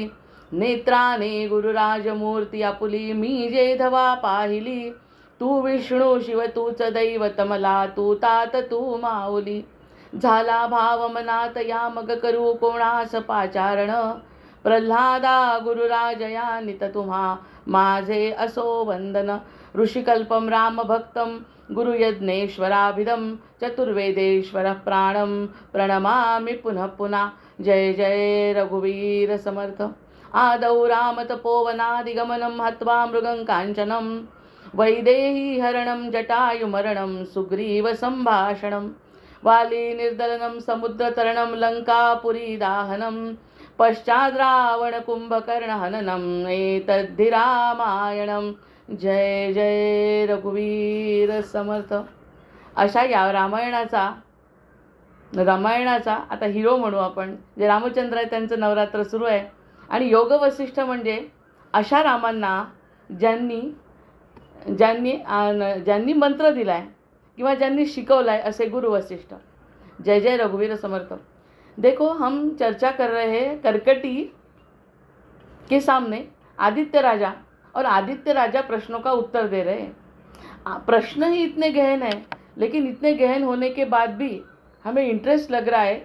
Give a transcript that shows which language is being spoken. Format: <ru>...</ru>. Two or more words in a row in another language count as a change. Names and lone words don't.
<mr>नेत्राने गुरुराजमूर्ती आपुली, मी जे धवा पाहिली, तू विष्णू शिव तूच दैवत मला, तू तात तू माऊली. झाला भाव मनात या मग करू कोणास पाचारण, प्रल्हादा गुरुराजया नित तुम्हा माझे असो वंदन.</mr> <sa>ऋषिकल्पम रामभक्तम गुरुयज्ञेश्वराभिधम, चतुर्वेदेश्वर प्राणम प्रणमामि पुनः पुनः.</sa> <mr>जय जय रघुवीर समर्थ.</mr> <sa>आदौ रामतपोवनादिगमनं, हत्वा मृगं काञ्चनं, वैदेही हरणं जटायुमरणं, सुग्रीव सम्भाषणं, वाली निर्दलनं समुद्रतरणं, लङ्कापुरी दाहनं, पश्चाद् रावण कुंभकर्ण हननम्, एतद्धि रामायणं.</sa> <mr>जय जय रघुवीर समर्थ. अशा या रामायणाचा आता हिरो म्हणू आपण, जे रामचंद्र आहे त्यांचं नवरात्र सुरू आहे. आणि योग वसिष्ठ म्हणजे अशा रामांना ज्यांनी ज्यांनी मंत्र दिलाय किंवा ज्यांनी शिकवलाय, असे गुरु वसिष्ठ. जय जय रघुवीर समर्थ.</mr> <hi>देखो, हम चर्चा कर रहे हैं करकटी के सामने आदित्य राजा, और आदित्य राजा प्रश्नों का उत्तर दे रहे हैं. प्रश्न ही इतने गहन है, लेकिन इतने गहन होने के बाद भी हमें इंटरेस्ट लग रहा है.</hi>